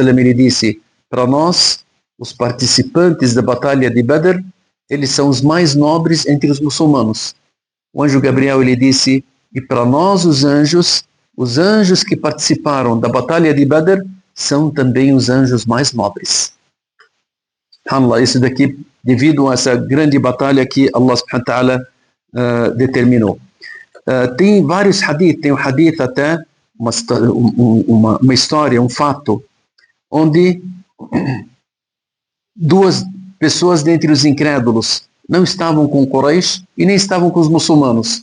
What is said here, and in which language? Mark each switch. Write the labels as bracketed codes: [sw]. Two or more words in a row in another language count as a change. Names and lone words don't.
[pt] ele disse, para nós, os participantes da batalha de Badr, eles são os mais nobres entre os muçulmanos. O anjo Gabriel ele disse, e para nós os anjos que participaram da batalha de Badr são também os anjos mais nobres. SubhanAllah, isso daqui devido a essa grande batalha que [ar] الله سبحانه وتعالى [pt] determinou. Tem vários hadith, tem um hadith até, uma história, um fato, onde duas pessoas dentre os incrédulos não estavam com Quraysh e nem estavam com os muçulmanos.